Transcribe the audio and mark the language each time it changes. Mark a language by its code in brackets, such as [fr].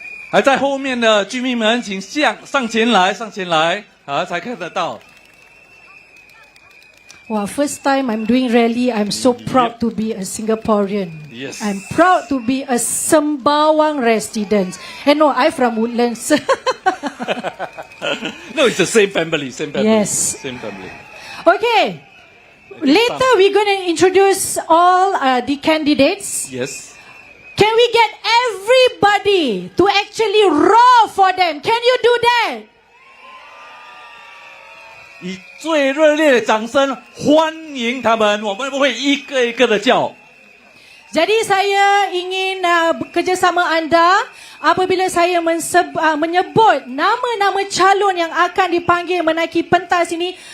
[zh] 还在后面的居民们，请上前来，上前来，好，才看得到。 [en] Wow, first time I'm doing rally, I'm so proud to be a Singaporean. Yes. I'm proud to be a Sembawang resident. And no, I'm from Woodlands. No, it's the same family, same family. Yes. Same family. Okay. Later we're going to introduce all the candidates. Yes. Can we get everybody to actually roar for them? Can you do that? [zh] 以最热烈的掌声欢迎他们，我们会一个一个的叫。 [ms] Jadi saya ingin bekerjasama anda apabila saya menyebut nama-nama calon yang akan dipanggil menaiki pentas ini.